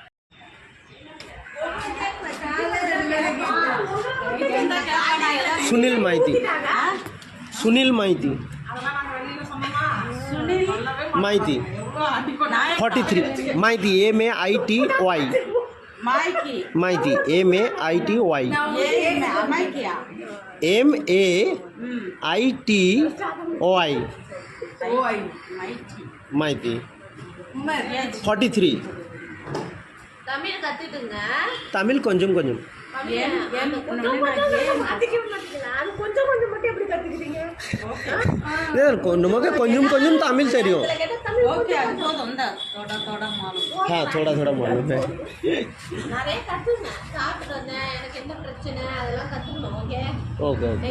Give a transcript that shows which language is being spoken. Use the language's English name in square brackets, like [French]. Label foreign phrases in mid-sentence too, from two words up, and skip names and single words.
[Bangla] সুনীল মাইতি, সুনীল মাইতি, মাইতি 43 মাইতি, MAITY, মাইতি MAITY, MAITY, மாய்தி 43. [Tamil] தமிழ் கொஞ்சம் கொஞ்சம். நமக்கு கொஞ்சம் கொஞ்சம் தமிழ் தெரியும். [Hindi] हाँ थोड़ा थोड़ा मालूम है. ओके